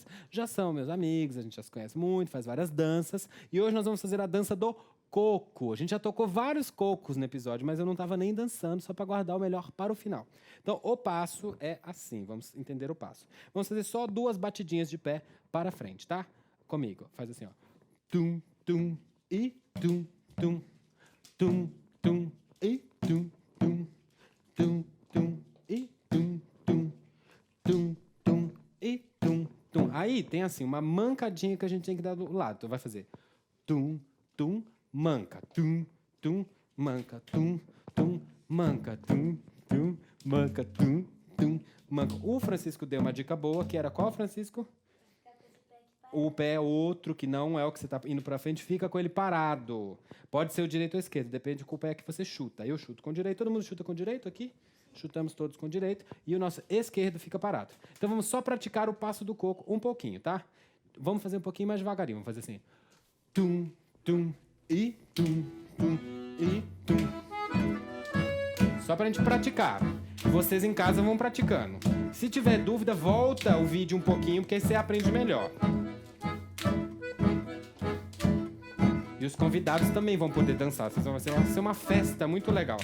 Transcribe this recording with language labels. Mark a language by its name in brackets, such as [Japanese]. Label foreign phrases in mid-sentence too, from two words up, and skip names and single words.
[Portuguese] Já são meus amigos, a gente já se conhece muito, faz várias danças. E hoje nós vamos fazer a dança do coco. A gente já tocou vários cocos no episódio, mas eu não estava nem dançando, só para guardar o melhor para o final. Então, o passo é assim, vamos entender o passo. Vamos fazer só 2 batidinhas de pé para frente, tá? Comigo, faz assim, ó. Tum, tum, e tum, tum. Tum, tum, e tum, tum. Tum, tum, e tum, tum. Tum, tum, e tum, tum. Aí tem assim, uma mancadinha que a gente tem que dar do lado. Então, vai fazer tum, tum, manca, tum, tum, manca, tum, tum, manca, tum, tum, manca, tum, tum, manca. O Francisco deu uma dica boa, que era qual, Francisco? O pé outro, que não é o que você está indo para frente, fica com ele parado. Pode ser o direito ou o esquerdo, depende de qual pé que você chuta. Eu chuto com o direito, todo mundo chuta com o direito aqui? Chutamos todos com o direito e o nosso esquerdo fica parado. Então vamos só praticar o passo do coco um pouquinho, tá? Vamos fazer um pouquinho mais devagarinho, vamos fazer assim. Tum, tum, e tum, tum, e tum. Só pra gente praticar. Vocês em casa vão praticando. Se tiver dúvida, volta o vídeo um pouquinho, porque aí você aprende melhor. E os convidados também vão poder dançar. Vai ser uma festa muito legal.